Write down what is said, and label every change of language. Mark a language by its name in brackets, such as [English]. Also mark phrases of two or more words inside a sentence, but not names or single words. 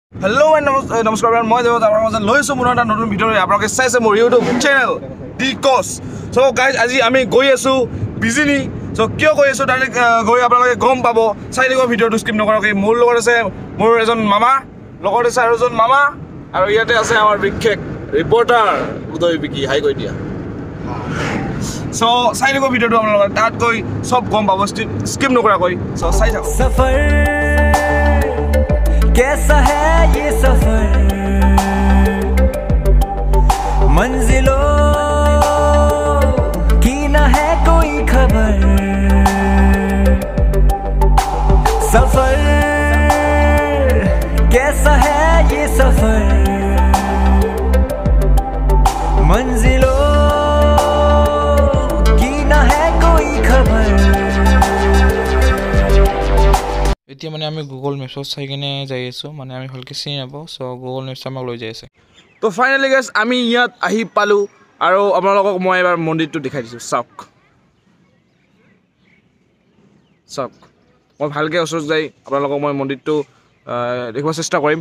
[English] Hello and namaskar everyone. [Assamese] মই দেৱত আপোনাৰ মাজত লৈছো মোৰ এটা নতুন ভিডিঅ' আপোনালোকে চাইছে মোৰ ইউটিউব চেনেল ডি কস। [English] so guys [Assamese] আজি আমি গৈ আছো বিজিনি। সো কিয় গৈ আছো তাৰে গৈ আপোনালোকে গম পাব। চাই দিব ভিডিঅ'টো স্কিপ নকৰাকৈ। মোৰ লগত আছে মোৰ এজন মামা, লগত আছে আৰু এজন মামা, আৰু ইয়াতে আছে আমাৰ বিশেষ ৰিপৰ্টাৰ উদয় বিকি। হাই কৈ দিয়া। সো চাই দিব ভিডিঅ'টো আপোনালোকে, তাত গৈ সব গম পাব স্কিপ নকৰাকৈ। সো চাই থাকক। [Hindi] सफर कैसा है ये सफर, मंजिलों की न है कोई खबर। सफर कैसा है ये सफर, मंजिलों की न है कोई खबर। [Assamese] এতিয়া মানে আমি গুগল মেপছত চাই কিনে যাই আছোঁ, মানে আমি ভালকৈ চিনি নাপাওঁ। চ' গুগল মেপছ আমাক লৈ যাই আছে। তো [English] finally guys [Assamese] আমি ইয়াত আহি পালোঁ, আৰু আপোনালোকক মই এবাৰ মন্দিৰটো দেখাই দিছোঁ। চাওক চাওক, মই ভালকৈ ওচৰত যাই আপোনালোকক মই মন্দিৰটো দেখিব চেষ্টা কৰিম।